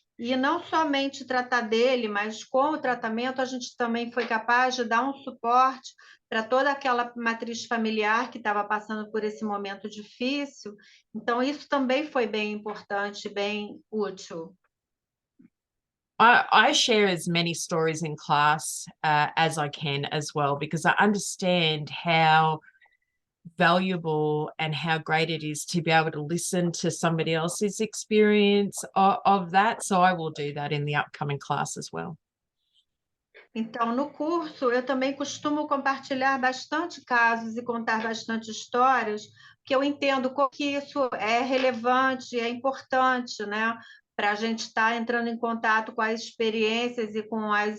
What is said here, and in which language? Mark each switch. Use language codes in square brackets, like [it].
[pt] E não somente tratar dele, mas com o tratamento a gente também foi capaz de dar um suporte para toda aquela matriz familiar que estava passando por esse momento difícil. Então, isso também foi bem importante, bem útil. [en] I share as many stories in class as I can as well, because I understand how valuable and how great it is to be able to listen to somebody else's experience of that. So I will do that in the upcoming class as well. [pt] Então, no curso, eu também costumo compartilhar bastante casos e contar bastante histórias, porque eu entendo como que isso é relevante, é importante, né? Para a gente estar entrando em contato com as experiências e com